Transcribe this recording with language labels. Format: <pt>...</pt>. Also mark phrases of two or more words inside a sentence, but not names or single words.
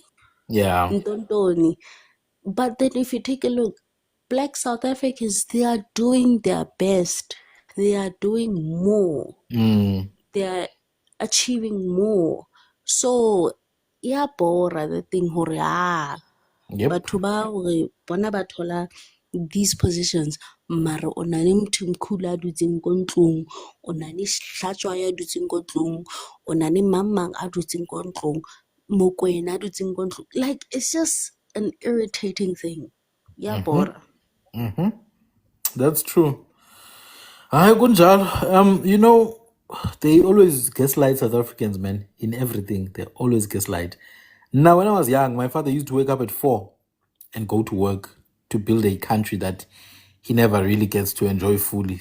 <en>Yeah. Ntontoni. But then if you take a look, Black South Africans, they are doing their best. They are doing more. They are achieving more. So, yeah, bora the thing hore Yep.</en> <st>batho ba hore bona ba thola</st> <en>these positions</en> <st>mara o na le motho mkhulu a dutseng ko ntlong, o na le Hlatshwayo a dutseng ko ntlong, o na le mang a dutseng ko ntlong, Mokoena a dutseng ko ntlong.</st> <en>Like, it's just an irritating thing. Yeah, bora. That's true. Hi, Gunjal. They always gaslight South Africans, man, in everything. They always gaslight. Now, when I was young, my father used to wake up at 4 and go to work to build a country that he never really gets to enjoy fully.</en>